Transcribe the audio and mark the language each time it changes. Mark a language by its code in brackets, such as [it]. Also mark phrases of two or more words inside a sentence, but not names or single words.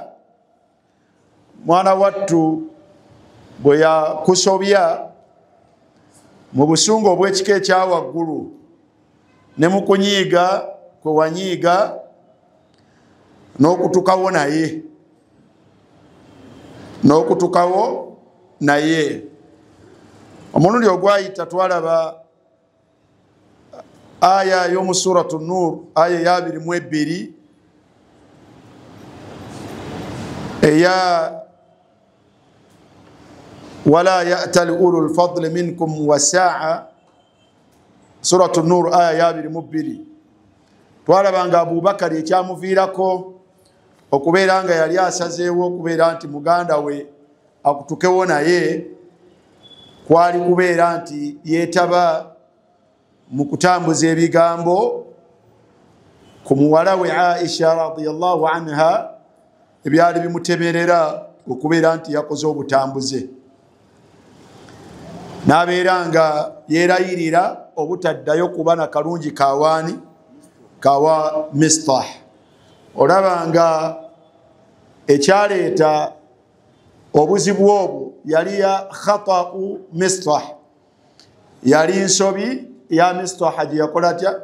[lg] Mwana wattu bwe yakusobya mu busungu obw'ekika ekya waggulu ne mu kunyiiga kwe wanyiiga n'okutukawo naye, n'okutukawo naye. Omulundi ogwayita twalaba aya y'omu suratu Nur, aya ya 22 eya [ar] ولا يأتل أولو الفضل منكم والسعة, [lg] suratu Nur aya ya 22. Twalaba nga Abubakar ekyamuviirako okubeera nga yali asazeewo okubeera nti muganda we akutukewo naye kwali kubeera nti yeetaba mu kutambuza ebigambo ku muwala we Aisha [ar] رضي الله عنها [lg] ebyali bimutemerera okubeera nti yakoze obutambuze, n'abeera nga yeerayirira obutaddayo kuba na kalungi kawaani kawa Mistah. Olaba nga ekyaleeta obuzibu obwo yali ya khata'u Mistah, yali nsobi ya Mistah gye yakola atya?